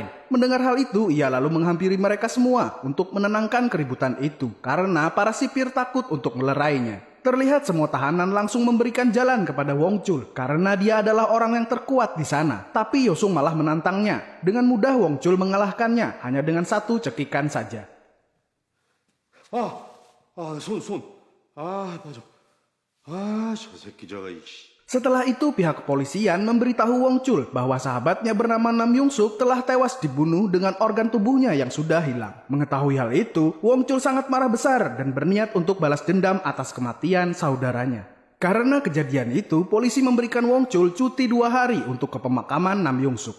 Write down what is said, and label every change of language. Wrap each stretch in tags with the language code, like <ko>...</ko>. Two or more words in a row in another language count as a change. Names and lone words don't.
<id>Mendengar hal itu, ia lalu menghampiri mereka semua untuk menenangkan keributan itu karena para sipir takut untuk melerainya. Terlihat semua tahanan langsung memberikan jalan kepada Wongchul karena dia adalah orang yang terkuat di sana. Tapi Yosung malah menantangnya. Dengan mudah Wongchul mengalahkannya hanya dengan satu cekikan saja.</id> <ko>손. 맞아. 저 새끼 저거, 이씨.</ko> <id>Setelah itu pihak kepolisian memberitahu Wongchul bahwa sahabatnya bernama Nam Yung-suk telah tewas dibunuh dengan organ tubuhnya yang sudah hilang. Mengetahui hal itu, Wongchul sangat marah besar dan berniat untuk balas dendam atas kematian saudaranya. Karena kejadian itu, polisi memberikan Wongchul cuti 2 hari untuk ke pemakaman Nam Yung-suk.</id>